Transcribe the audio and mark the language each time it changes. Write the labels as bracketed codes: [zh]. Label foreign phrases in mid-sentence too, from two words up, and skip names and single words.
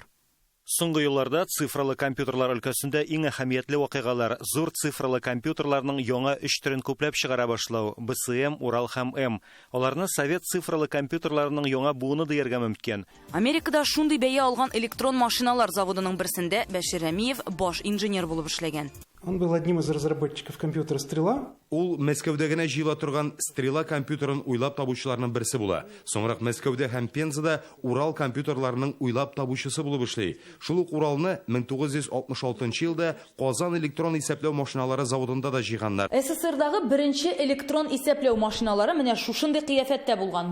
[tt] Соңгы елларда цифрлы компьютерлар өлкәсендә иң әһәмиятле вакыйгалар зур цифрлы компьютерларның яңа 3 төрен күпләп чыгара башлау: БСМ, Урал һәм М. Аларны совет цифрлы компьютерларының яңа буыны дияргә мөмкин. Америкада шундый бәя алган электрон машиналар заводының берсендә Бәшир Рәмиев баш инженер булып эшләгән. [ru] Он был одним из разработчиков компьютера «Стрела». [tt] Ул Мәскәүдә генә җыела торган «Стрела» компьютерын уйлап табучыларның берсе була. Соңрак Мәскәүдә һәм Пензада Урал компьютерларының уйлап табучысы булып эшли. Шул ук Уралны 1966 елда Казан электрон исәпләү машиналары заводында да җыйганнар. СССРдагы беренче электрон исәпләү машиналары менә шушындый кыяфәттә булган.